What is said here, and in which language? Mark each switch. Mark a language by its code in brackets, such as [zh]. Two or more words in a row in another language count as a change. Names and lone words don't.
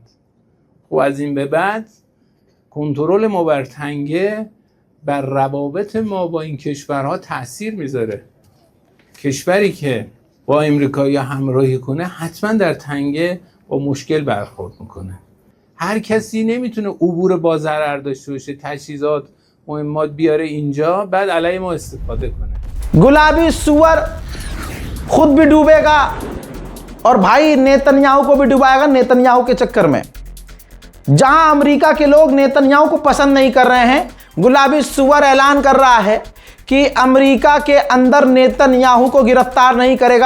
[fa] و از این به بعد کنترل ما بر تنگه بر روابط ما با این کشورها تأثیر میذاره. کشوری که با امریکایی همراهی کنه حتما در تنگه با مشکل برخورد میکنه. هر کسی نمیتونه عبور با ضرر داشته باشه، تجهیزات مهمات بیاره اینجا بعد علیه ما استفاده کنه. [hi] गुलाबी सुअर खुद भी डूबेगा और भाई नेतन्याहू को भी डुबाएगा नेतन्याहू के चक्कर में। जहां अमेरिका के लोग नेतन्याहू को पसंद नहीं कर रहे हैं, गुलाबी सुअर ऐलान कर रहा है कि अमेरिका के अंदर नेतन्याहू को गिरफ्तार नहीं करेगा।